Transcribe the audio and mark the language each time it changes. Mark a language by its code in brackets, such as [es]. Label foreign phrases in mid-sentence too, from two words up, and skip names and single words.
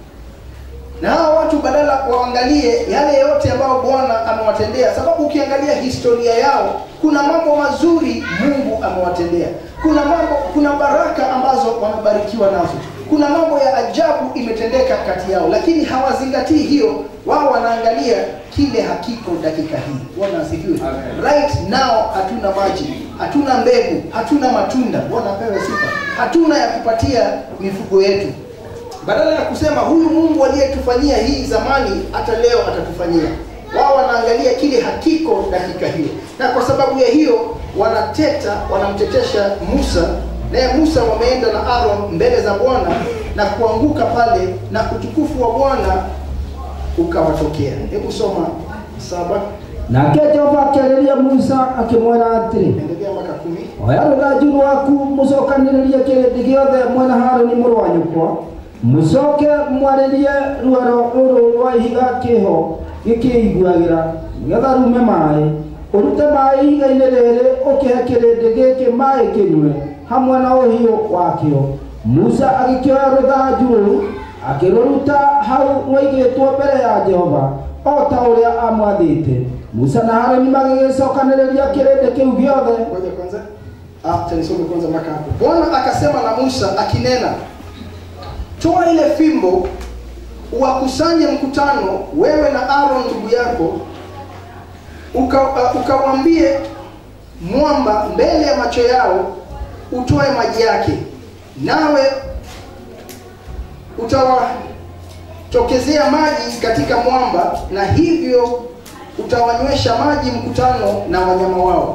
[sw] Na hao watu badala waangalie yale yote ambayo Bwana amewatendea, sababu ukiangalia historia yao kuna mambo mazuri Mungu amewatendea. Kuna baraka ambazo wamebarikiwa nazo. Kuna mambo ya ajabu imetendeka kati yao, lakini hawazingatii hiyo. Wao wanaangalia kile hakiko dakika hii. Bwana asifiwe. [en] Right now [sw] hatuna maji, hatuna mbegu, hatuna matunda. Bwana apewe sifa. Hatuna ya kupatia mifugo yetu. Badala ya kusema huyu Mungu aliyetufanyia hii zamani hata leo atatufanyia, wao wanaangalia kile hakiko dakika hiyo. Na kwa sababu ya hiyo wanateta, wanamtetesha Musa. Naye Musa wameenda na Aaron mbele za Bwana na kuanguka pale, na utukufu wa Bwana ukawatokea. Hebu soma 7. [ki] Nake Jehova akĩarĩria Musa akĩmwĩra atĩrĩ, [sw] endelea mpaka 10. [ki] oya rũthanju rwaku mũcokanĩrĩrie kĩrĩndĩ gĩothe mwena Harũni mũrũ wa nyũkwa, mũcoke mwarĩrie ruoro rũrũ rwa ihiga kĩho gĩkĩiguagĩra, nĩgetha rume maĩ, ũrute maĩ ihiga-inĩ rĩrĩ, ũkĩhe kĩrĩndĩ gĩkĩ maĩ kĩnyue hamwe na ũhiũ wakĩo. Musa agĩkĩoya rũthanju rũu akĩrũruta hau rwaigĩtwo mbere ya Jehova o ta ũrĩa amwathĩte. Musa na Harũni magĩgĩcokanĩrĩria kĩrĩndĩ kĩu gĩothe. [sw] Ngoja kwanza, nisome kwanza mpaka hapo. Bwana akasema na Musa akinena, toa ile fimbo uwakusanye mkutano, wewe na Aaron ndugu yako, ukawaambie mwamba mbele ya macho yao utoe maji yake, nawe utawatokezea maji katika mwamba, na hivyo utawanywesha maji mkutano na wanyama wao.